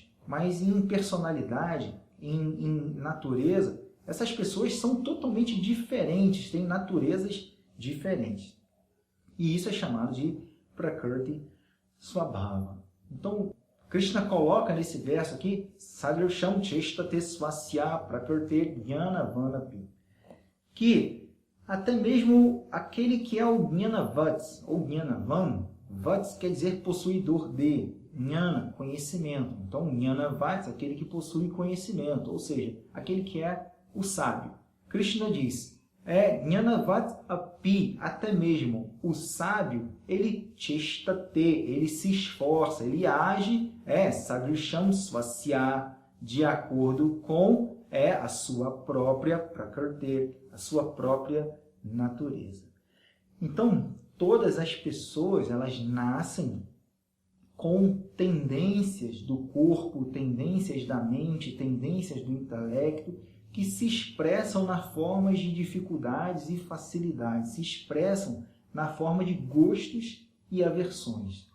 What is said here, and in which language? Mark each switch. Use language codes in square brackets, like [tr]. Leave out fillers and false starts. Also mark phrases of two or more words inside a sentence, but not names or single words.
[pt] Mas em personalidade, em natureza, essas pessoas são totalmente diferentes, têm naturezas diferentes. E isso é chamado de [sa] Prakrti Swabhava. [pt] Então, Krishna coloca nesse verso aqui, [sa] Sadrsham cheshtate svasya prakrti jnanavanapi, [pt] que até mesmo aquele que é o Jnanavats, ou Jnanavan, Vats quer dizer possuidor de, Jnana, conhecimento. Então, Jnanavats, aquele que possui conhecimento, ou seja, aquele que é o sábio. Krishna diz, [sa] Jnanavat api, [pt] até mesmo o sábio, ele cheshtate, ele se esforça, ele age, [sa] sadrisham svasya, [pt] de acordo com a sua própria prakrti, a sua própria natureza. Então, todas as pessoas, elas nascem com tendências do corpo, tendências da mente, tendências do intelecto, que se expressam na forma de dificuldades e facilidades, se expressam na forma de gostos e aversões.